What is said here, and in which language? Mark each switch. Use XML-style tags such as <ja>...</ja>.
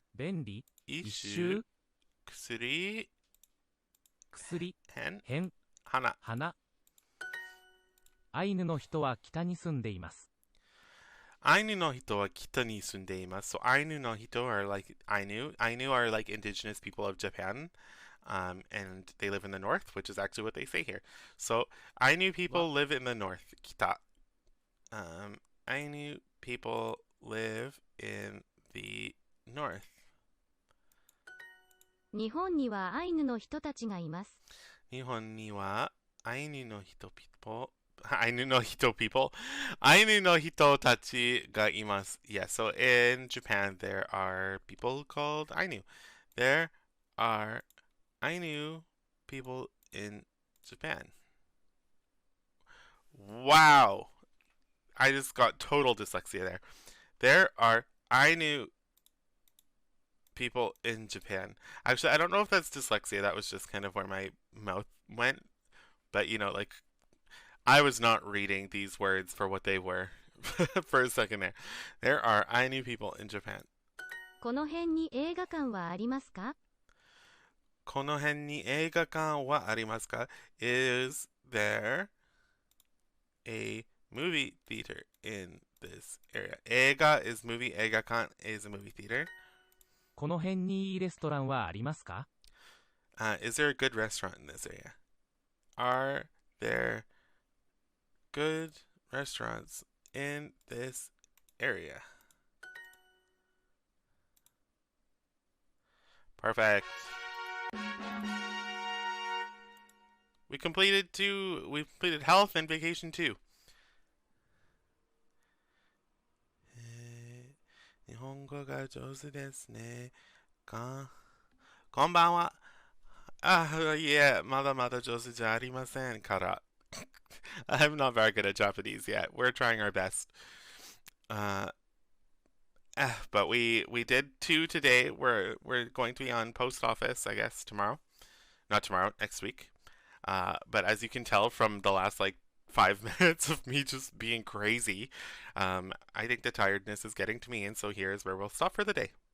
<ja>便利、一 Ishu, 周、 Kusuri, 薬、 Hen, 変、 Hana. 花。アイヌの人は北に住んでいます。アイヌの人は北に住んでいます。</ja> <en>So アイヌの人 are like Ainu. Ainu are like indigenous people of Japan. And they live in the north, which is actually what they say here. So Ainu people live in the north. Kita. Ainu people live in the north.</en> <ja>日本にはアイヌの人たちがいます。日本にはアイヌの人 people アイヌの人 people アイヌの人たちがいます。</ja> <en>Yeah, so in Japan there are people called Ainu. There are Ainu people in Japan. Wow. I just got total dyslexia there. There are Ainu people in Japan. Actually, I don't know if that's dyslexia. That was just kind of where my mouth went. But, you know, like, I was not reading these words for what they were for a second there. There are Ainu people in Japan.</en> <ja>この辺に映画館はありますか？この辺に映画館はありますか?</ja> <en>Is there a movie theater in this area? 映画 is movie, 映画館 is a movie theater.</en> <ja>この辺にいいレストランはありますか？</ja> <en>Is there a good restaurant in this area? Are there good restaurants in this area? Perfect. We completed health and vacation 2.</en> <ja>日本語が上手ですね。こんばんは。いえ、まだまだ上手じゃありませんから。</ja> <en>I'm not very good at Japanese yet. We're trying our best. But we did 2 today. We're going to be on post office, I guess, tomorrow. Not tomorrow, next week. But as you can tell from the last like 5 minutes of me just being crazy, I think the tiredness is getting to me, and so here's where we'll stop for the day.</en>